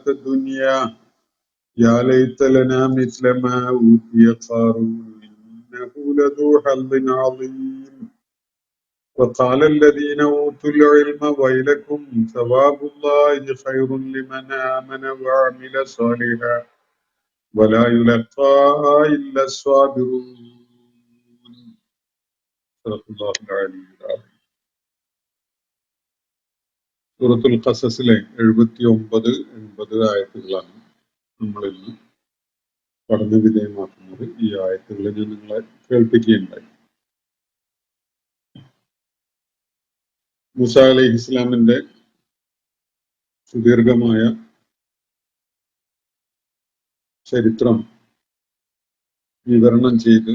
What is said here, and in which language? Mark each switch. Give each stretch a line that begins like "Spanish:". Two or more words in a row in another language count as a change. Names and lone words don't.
Arabic: الدنيا يا ليت لنا مثل ما أوتي قارون إنه لذو حظ عظيم وقال الذين أوتوا العلم ويلكم ثواب الله خير لمن آمن وعمل صالحا ولا يلقاها إلا الصابرون. صدق الله العلي العظيم.
Malayalam: സൂറത്തുൽ ഖസസിലെ 79-80 ആയത്തുകളാണ് നമ്മൾ ഇന്ന് പഠന വിധേയമാക്കുന്നത്. ഈ ആയത്തുകൾ ഞാൻ നിങ്ങളെ കേൾപ്പിക്കുകയുണ്ടായി. മൂസ അലൈഹി ഇസ്ലാമിന്റെ സുദീർഘമായ ചരിത്രം വിവരണം ചെയ്ത്